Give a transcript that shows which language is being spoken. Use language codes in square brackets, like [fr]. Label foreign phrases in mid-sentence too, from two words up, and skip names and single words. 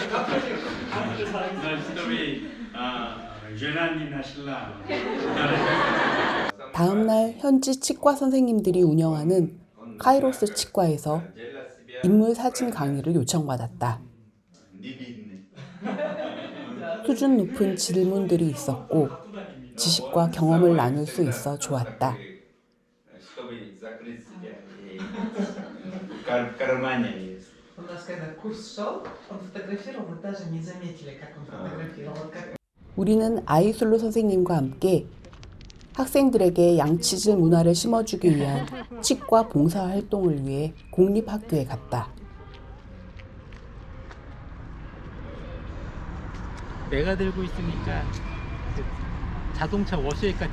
[ko] 다음 날 현지 치과 선생님들이 운영하는 카이로스 치과에서 인물 사진 강의를 요청받았다. 수준 높은 질문들이 있었고 지식과 경험을 나눌 수 있어 좋았다. [ru] У нас когда курс шел, он фотографировал, мы даже не заметили, как он фотографировал. Вот как [ko] 우리는 아이술로 선생님과 함께 학생들에게 양치질 문화를 심어주기 위한 치과 봉사 활동을 위해 공립학교에 갔다. 내가 들고 있으니까 자동차 워시액 같지?